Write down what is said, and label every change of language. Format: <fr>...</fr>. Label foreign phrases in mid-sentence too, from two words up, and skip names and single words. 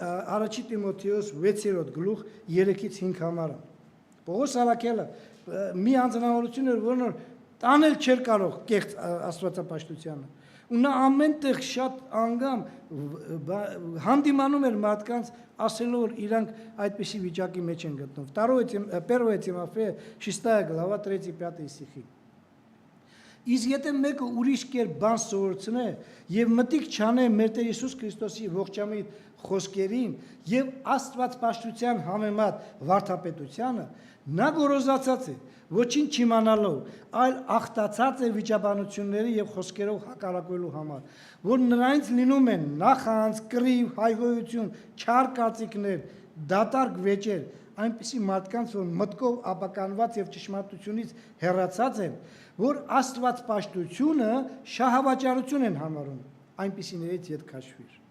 <hy>առաջի Տիմոթեոս 6-րդ գլուխ 3-ից 5 համարը։ Պողոս Արաքյալը մի անձնավորություն էր, որն տանել չէր կարող կեղծ աստվածապաշտությանը։ Ու նա ամեն տեղ շատ անգամ հանդիմանում էր մարդկանց ասելով, որ իրանք այդպիսի վիճակի մեջ են գտնվում։</hy> <ru>1 Тимофея 6 глава 3-5 стихи։</ru> <hy>Իսկ եթե մեկը ուրիշ կերպ բան սովորեցնե եւ մտիկ չանե մեր Տեր Հիսուս Քրիստոսի ողջամիտ խոսքերին եւ աստվածապաշտության համեմատ վարդապետությանը, նա գոռոզացած է, ոչինչ չիմանալով, այլ ախտացած է վիճաբանությունների եւ խոսքերով հակառակվելու համար, որ նրանից լինում են նախանց, կռիվ, հայհոյություն, չար կարծիքներ, դատարկ վեճեր, այնպիսի մարդկանց, որ մտքով ապականված եւ ճշմարտությունից հեռացած են, որ աստվածապաշտությունը շահավաճառություն են համարում, այնպիսիներից ետ քաշվիր։</hy>